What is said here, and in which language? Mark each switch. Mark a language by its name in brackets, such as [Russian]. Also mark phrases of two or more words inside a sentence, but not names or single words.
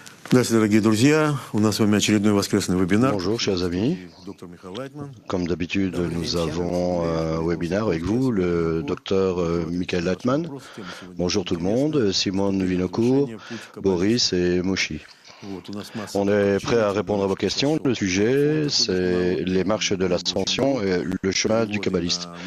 [Russian] Здравствуйте, дорогие друзья. У нас с вами очередной воскресный вебинар. [French] Bonjour chers amis, [Russian] Доктор Михаил Лайтман. [French] comme d'habitude nous avons un webinaire avec vous, le docteur Michael Leitman. Bonjour tout le monde, Simone Vinocourt, Boris et Moshi. On est prêt à répondre à vos questions. Le sujet, c'est les marches de l'ascension et le chemin du kabbaliste.